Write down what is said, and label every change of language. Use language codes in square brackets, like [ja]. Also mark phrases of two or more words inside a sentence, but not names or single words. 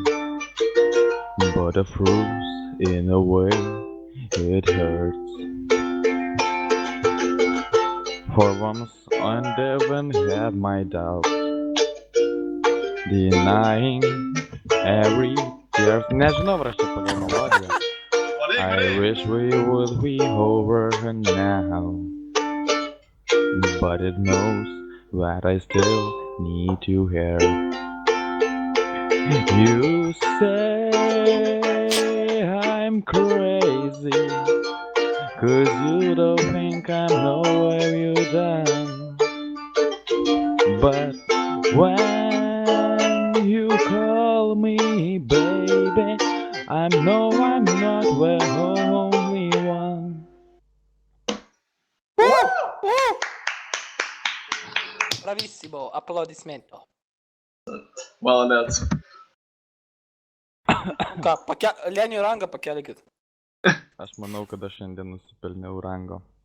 [en] But the truth, in a way, it hurts. For once, I never had my doubts. Denying every tear. [lt] Nežinau, ar aš čia pagal melodiją. [en] I wish we would be over now. But it knows that I still need to hear. You say I'm crazy, 'cause you don't think I know where you're done. But when you call me baby, I know I'm not the only one. [it] Bravissimo, applaudismento. [ru] Молодец. [lt] Ką, Leniui rangą pakelkit. Aš manau, kad aš šiandien nusipelniau rango.